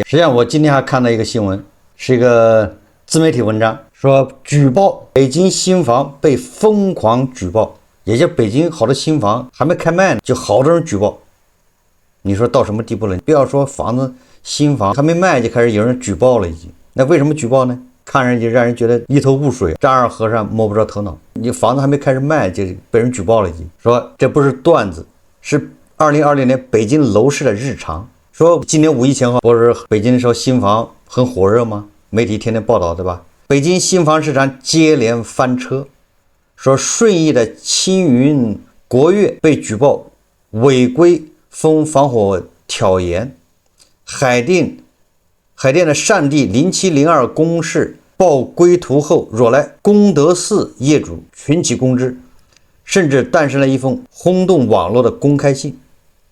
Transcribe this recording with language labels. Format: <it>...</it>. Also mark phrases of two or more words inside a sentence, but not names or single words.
<zh>實際上我今天還看到一個新聞，是一個自媒體文章，說舉報北京新房被瘋狂舉報，也就是北京好多新房還沒開賣呢，就好多人舉報。你說到什麼地步了？不要說房子新房還沒賣就開始有人舉報了已經。那為什麼舉報呢？看上去讓人覺得一頭霧水，丈二和尚摸不着頭腦。你房子還沒開始賣就被人舉報了已經，說這不是段子，是2020年北京樓市的日常。說今年5一前後不是北京的时候新房很火熱嗎？媒體天天報道，对吧？北京新房市场接連翻車，說順義的青雲國悅被舉報違規封防火挑檐，海淀的上地0702公示報歸途後，惹來功德寺業主群起攻之，甚至誕生了一封轟動網絡的公開信。</zh>